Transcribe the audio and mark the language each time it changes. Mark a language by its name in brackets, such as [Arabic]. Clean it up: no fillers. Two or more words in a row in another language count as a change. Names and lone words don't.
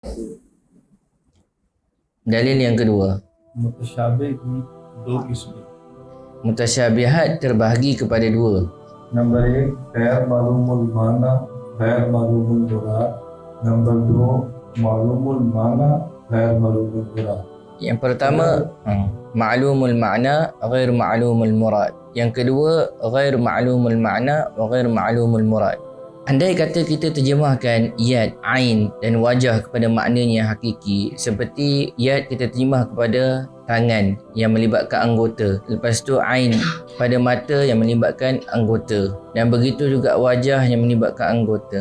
[Malay] Dalil yang kedua, [Hindi] मुतशाबिह की दो किस्में। [Malay] mutasyabihat terbahagi kepada dua. [Hindi] नंबर एक, [Arabic] غير معلوم المعنى غير معلوم المراد. [Hindi] नंबर दो, [Arabic] معلوم المعنى غير معلوم المراد. [Malay] Yang pertama, [Arabic] معلوم المعنى غير معلوم المراد. [Malay] Yang kedua, [Arabic] غير معلوم المعنى وغير معلوم المراد. [Malay] Andai kata kita terjemahkan yad, ain dan wajah kepada maknanya hakiki, seperti yad kita terjemah kepada tangan yang melibatkan anggota, lepas tu ain pada mata yang melibatkan anggota, dan begitu juga wajah yang melibatkan anggota.